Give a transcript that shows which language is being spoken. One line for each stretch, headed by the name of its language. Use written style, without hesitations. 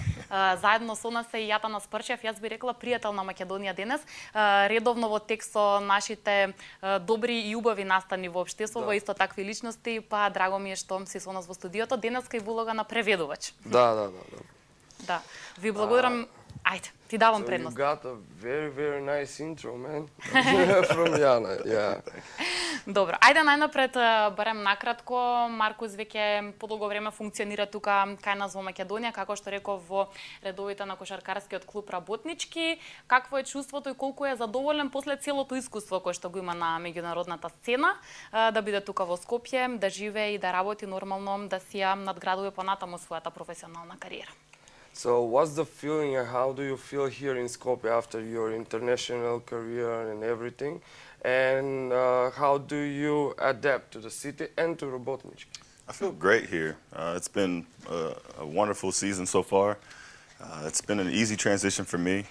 Macedonian: Заедно со нас е и Атанас, јас би рекла пријател на Македонија денес. Редовно во текст со нашите добри и убави настани во општеството, исто такви личности, па драго ми е што си со нас во студиото. Денеска и во улога на преведувач. Да. Ви благодарам. Ајде, ти давам предност.
English: You got a very nice intro, man. From Jana, yeah.
Macedonian: Добро, ајде најнапред барем накратко. Маркус веќе подолго време функционира тука кај нас во Македонија, како што реков во редовите на Кошаркарскиот клуб Работнички. Какво е чувството и колку е задоволен после целото искуство кое што го има на меѓународната сцена, да биде тука во Скопје, да живее и да работи нормално, да си ја надградува понатаму својата професионална кариера?
English: So what's the feeling and how do you feel here in Skopje after your international career and everything? And how do you adapt to the city and to Работнички? I feel great here. It's been a wonderful season so far. It's been an easy transition for me.